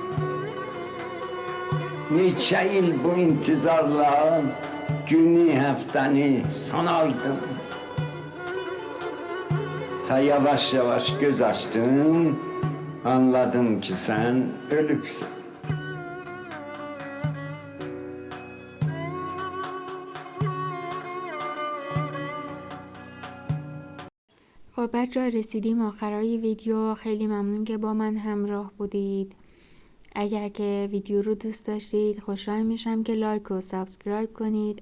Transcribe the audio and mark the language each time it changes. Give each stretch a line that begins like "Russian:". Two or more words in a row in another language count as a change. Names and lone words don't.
Azerbaijani: Neçə il bu intizarla günü, həftəni sanardım. Ta yavaş-yavaş göz açdım, anladım ki sən ölübsən.
Persian: خب بچه‌ها رسیدیم آخرای ویدیو. خیلی ممنون که با من همراه بودید. اگر که ویدیو رو دوست داشتید خوشحال میشم که لایک و سابسکرایب کنید.